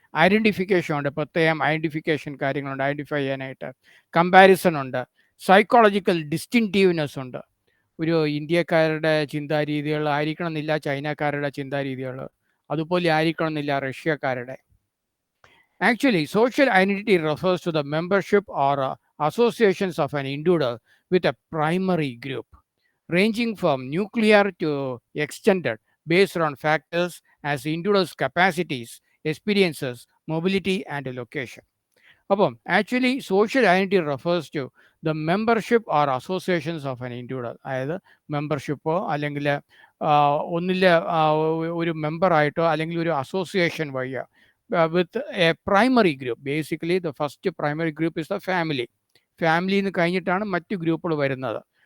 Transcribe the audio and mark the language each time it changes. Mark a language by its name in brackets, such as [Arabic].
[Malayalam] Identification ഉണ്ട്, പ്രത്യേകം identification കാര്യങ്ങളുണ്ട് ഐഡൻറ്റിഫൈ ചെയ്യാനായിട്ട്. കമ്പാരിസൺ ഉണ്ട്, സൈക്കോളജിക്കൽ ഡിസ്റ്റിങ്റ്റീവ്നെസ് ഉണ്ട്. ഒരു ഇന്ത്യക്കാരുടെ ചിന്താരീതികൾ ആയിരിക്കണം എന്നില്ല ചൈനക്കാരുടെ ചിന്താരീതികൾ, അതുപോലെ ആയിരിക്കണം എന്നില്ല റഷ്യക്കാരുടെ. [English] Actually, social identity refers to the membership or associations of an individual with a primary group, ranging from nuclear to extended, based on factors as individuals' capacities, experiences, mobility, and location. അപ്പം actually social identity refers to the membership or associations of an individual. [Malayalam] അതായത് മെമ്പർഷിപ്പോ അല്ലെങ്കിൽ ഒന്നിലെ ഒരു മെമ്പറായിട്ടോ അല്ലെങ്കിൽ ഒരു association വഴിയോ [English] With a primary group. Basically the first primary group is the family. [Malayalam] ഫാമിലിന്ന് കഴിഞ്ഞിട്ടാണ് മറ്റ് ഗ്രൂപ്പുകൾ വരുന്നത്.